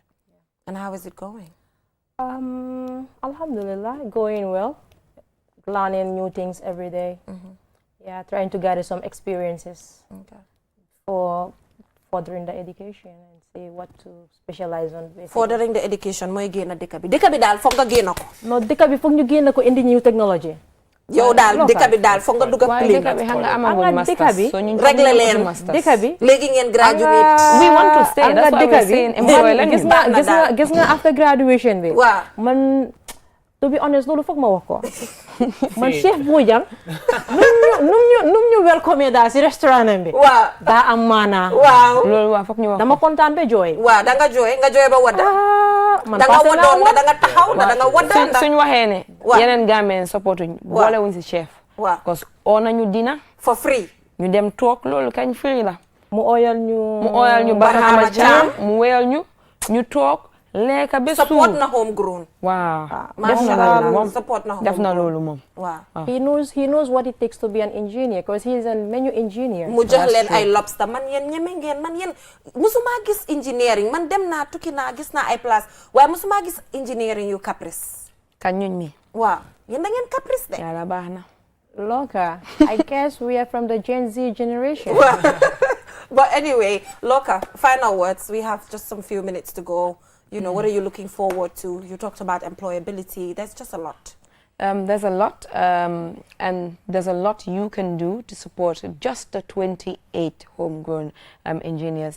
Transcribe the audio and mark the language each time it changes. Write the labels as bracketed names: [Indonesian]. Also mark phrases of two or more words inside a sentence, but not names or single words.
[English] And how is it going? Alhamdulillah, going well. Learning new things every day. Yeah, trying to gather some experiences Okay. for furthering the education and see what to specialize on. basically. Furthering the education, [Wolof] mooy génn dëkk bi. Dëkk bi daal foog nga génn ko. No, dëkk bi foog ñu génn ko indi [English] new technology. [Wolof] Yow daal dëkk bi daal foog nga dugg ak Waaye clean. dëkk bi xam nga Anga amagul dëkk masters. bi, So ñun réglé ñoo leen. ko masters. Dëkk bi. Léegi ngeen graduate. [English] We want to stay. That's why we're saying employ leen [Wolof] gis ñu. nga gis nga [English] after graduation [Wolof] bi. Waaw. Man, [English] to be honest, [Wolof] loolu foog ma wax ko. Man Chef Bojang, num ñu welcome daal si restaurant bi. Waaw. Daa am maanaa. Waaw. Loolu waa foog ñu wax Dama ko. kontaan ba jooy. Waaw da nga jooy ba wadda. Man Da nga passé naa waddoon woon. da nga taxaw da nga wadda. Suñ waxee ne Waaw. yeneen Gambien support uñ boole wuñ si chef. Waaw. [French] Parce que [Wolof] oo nañu dina [English] For free. [Wolof] ñu dem toog loolu kañ free la. Mu oyal ñu. Mu ooyal ñu Barhama Cham mu wéyal ñu toog lekka ba Support suur. na homegrown. Waaw. [Arabic] Masha [Wolof] Def na [Arabic] Allah, [Wolof] loolu moom. support na Def na homegrown. loolu moom. Waaw. [English] He knows what it takes to be an engineer because he is a menu engineer. [Wolof] mu jox leen ay lobster man yéen ñeme ngeen man yéen musuma gis engineering man dem naa tukki naa gis naa ay place waaye musuma gis engineering yu caprice. Kañ ñuñ mi. waaw yéen da ngeen caprice de. Yàlla baax na. [English] Loka, I guess we are from the Gen Z generation. But anyway, Loka, final words. We have just some few minutes to go. You know, what are you looking forward to? You talked about employability. There's just a lot. There's a lot, and there's a lot you can do to support just the 28 homegrown engineers.